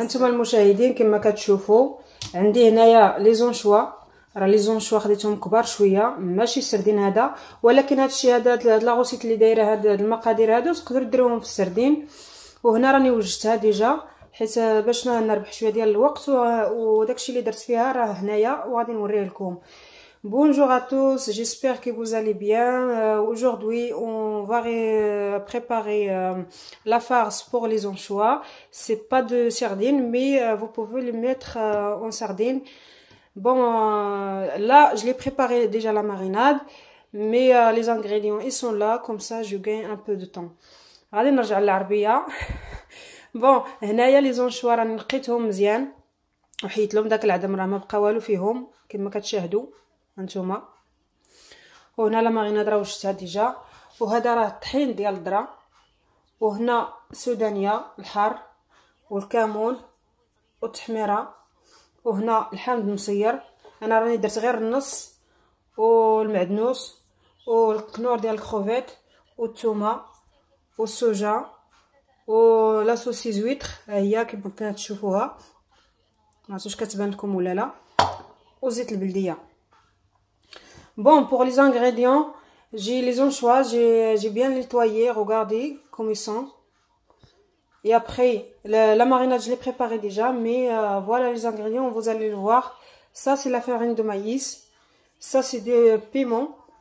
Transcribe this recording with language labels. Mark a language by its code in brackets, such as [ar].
[ar] هانتوما المشاهدين كما كتشوفوا عندي هنايا لي زونشوا، راه لي زونشوا خديتهم كبار شويه، ماشي السردين هذا، ولكن هادشي هذا لا غوسيت اللي دايره هاد المقادير هادو تقدروا ديروهم في السردين. وهنا راني وجدتها ديجا حيت باش نربح شويه ديال الوقت، وداكشي اللي درت فيها راه هنايا وغادي نوريه لكم. [fr] Bonjour à tous, j'espère que vous allez bien. Aujourd'hui, on va préparer la farce pour les anchois. C'est pas de sardines, mais vous pouvez les mettre en sardines. Bon, là, je l'ai préparé déjà la marinade, mais les ingrédients ils sont là, comme ça je gagne un peu de temps. [ar] غادي نرجع للعربيه. بون هنايا لي زونشوا راني نقيتهم مزيان وحيت لهم داك العدم، راه ما بقى والو فيهم كما كتشاهدوا هانتوما. وهنا لا ماريناد راه وشتها ديجا، وهذا راه الطحين ديال الذره، وهنا سودانيه الحار والكمون والتحميره، وهنا الحامض المصير، انا راني درت غير النص، والمعدنوس والقنور ديال الكروفيت والثومه والسوجا ولا سوسي زويتر، هي كما كتشوفوها، ما عرفتش كتبان لكم ولا لا، وزيت البلديه. [fr] Bon, pour les ingrédients, j'ai les anchois, j'ai bien nettoyé, regardez comme ils sont. Et après, la marinade, je l'ai préparée déjà, mais voilà les ingrédients, vous allez le voir. Ça, c'est la farine de maïs. Ça, c'est des piments.